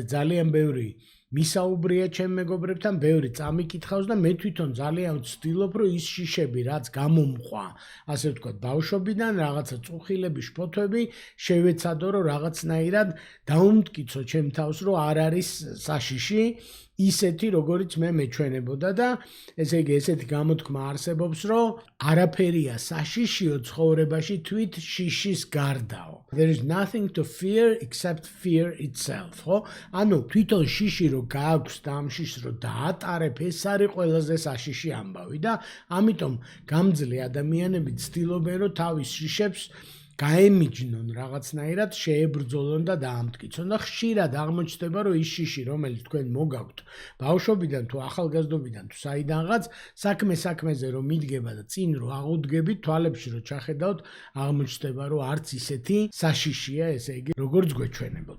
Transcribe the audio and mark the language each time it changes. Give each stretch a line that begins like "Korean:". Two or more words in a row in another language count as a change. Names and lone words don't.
Georgian: ძალიან ბევრი მისაუბრია ჩემ მეგობრებთან, ბევრი წამიკითხავს და მე თვითონ ძალიან ვცდილობ, რომ ის შიშები, რაც გამომყვა, ასე ვთქვათ, ბავშვობიდან რაღაცა წუხილები, შფოთვები, შევეცადო, რომ რაღაცნაირად დაუმტკიცო ჩემ თავს, რომ არ არის საშიში ისეთი, როგორიც მე მეჩვენებოდა და ესე იგი ესეთი გამოთქმა არსებობს, რომ არაფერია საშიშიო ცხოვრებაში თვით შიშის გარდაო.
English: There is nothing to fear except fear itself,
Georgian: ხო? ანუ თვითონ შიში რო გააქვს და ამ შიშს რო დაატარებ, ეს არის ყველაზე საშიში ამბავი და ამიტომ გამძლე ადამიანები ცდილობენ, რომ თავის შიშებს გაემიჯნონ რაღაცნაირად, შეებრძოლონ და დაამტკიცონ და ხშირად აღმოჩნდება, რომ ის შიში, რომელიც თქვენ მოგაქვთ ბავშვობიდან თუ ახალგაზრდობიდან თუ საიდანღაც, საქმეზე რომ მიდგება და წინ რო აღუდგებით, თვალებში რო ჩახედავთ, აღმოჩნდება, რომ არც ისეთი საშიშია, ესე იგი, როგორც გვეჩვენებოდა.